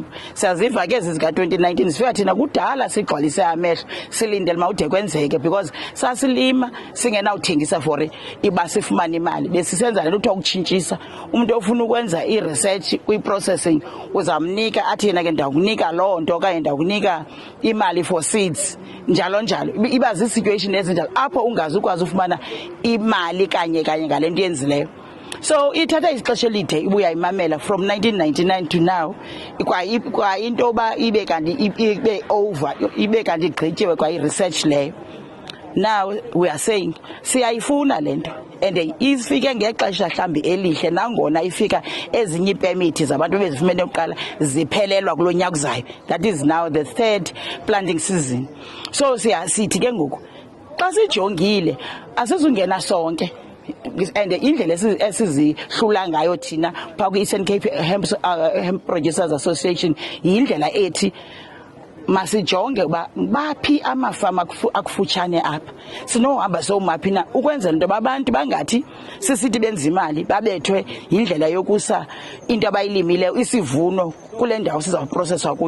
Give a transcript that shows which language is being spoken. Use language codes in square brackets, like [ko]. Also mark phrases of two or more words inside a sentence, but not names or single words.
[xh] Siyaziva ke zika-2019 sifika thina kudala sigcwalise amehlo silindele mawude kwenzeke because sasilima singenawuthengisa for iba sifumane imali. Besisenza le nto kuthiwa ukutshintshisa. Umuntu ofuna ukwenza i-research kwi-processing uzamnika athi yena ke ndakunika loo nto okanye ndakunika imali [en] for seeds [xh] njalo njalo. Iba zii-situation ezinjalo apho ungazi ukwazi ufumana imali kanye ngale nto yenzileyo. So ithatha isixesha elide ibuya imamela [en] from 1999 to now [xh] kwa into ba ibe kanti ibe over ibe kanti igqityiwe kwa i-research leyo. [en] Now we are saying [xh] siyayifuna lento and ifike ngexesha mhlambi elihle nangona ifika ezinye ipermit zabantu bezifumene oqala ziphelelwa kulo nyaka uzayo. [en] That is now the third planting season. [xh] So sithi ke ngoku xa sijongile asizungena sonke and indlela esizihlula ngayo thina phaa kwi-Eastern Cape Hemp Producers Association yindlela ethi masijonge uba baphi amafama akufutshane apha sinohamba somaphi na ukwenzela into abantu bangathi sisithi benza imali babethwe yindlela yokusa into abayilimileyo isivuno kule ndawo sizawuprocesswa kuyo.